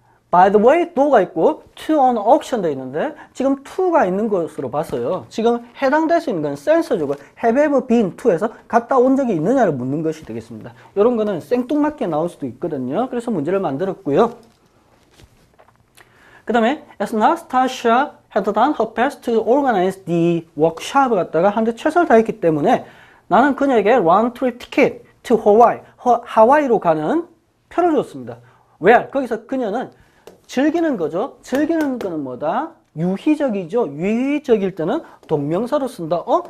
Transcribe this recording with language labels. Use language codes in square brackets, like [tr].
[en] By the way, [ko] to가 있고 to on auction 돼 있는데 지금 to가 있는 것으로 봐서요. 지금 해당될 수 있는 건 센서적으로 have ever been to에서 갔다 온 적이 있느냐를 묻는 것이 되겠습니다. 이런 거는 생뚱맞게 나올 수도 있거든요. 그래서 문제를 만들었고요. 그 다음에 [en] Nastasia had done her best to organize the workshop [ko] 갖다가 하는데 최선을 다했기 때문에 나는 그녀에게 [en] round trip ticket to Hawaii, [ko] 하와이로 가는 표를 줬습니다. [en] Where? [ko] 거기서 그녀는 즐기는 거죠. 즐기는 거는 뭐다? 유희적이죠. 유희적일 때는 동명사로 쓴다.